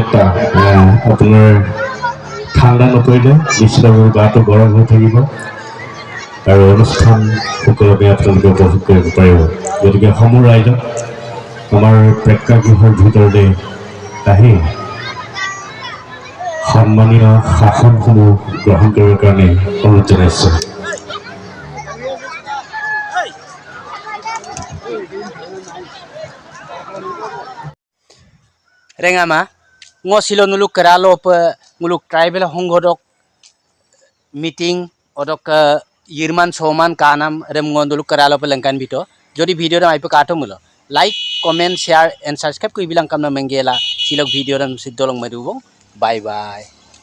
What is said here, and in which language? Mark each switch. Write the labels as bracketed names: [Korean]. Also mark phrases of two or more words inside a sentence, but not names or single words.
[Assamese] আপোনাৰ ঠাণ্ডা নপৰিলে নিশ্চিতভাৱে গাটো গৰম হৈ থাকিব আৰু অনুষ্ঠান সুকলমে আপোনালোকে উপভোগ কৰিব পাৰিব গতিকে সমূহ ৰাইজক আমাৰ প্ৰেক্ষাগৃহৰ ভিতৰলৈ আহি সন্মানীয় শাসনসমূহ গ্ৰহণ কৰিবৰ কাৰণে অনুৰোধ জনাইছোঁ [Mising] Rengama ngo silo nuluk keralo pe nguluk tribal honggodok meeting odok yirman soman kanam rem ngo nuluk keralo pe lengkan bito jodi video ram aipe kato mulo [English] like comment share and subscribe [Mising] ko ibilang kam na menggela silok video ram sidolong madubong [English] bye bye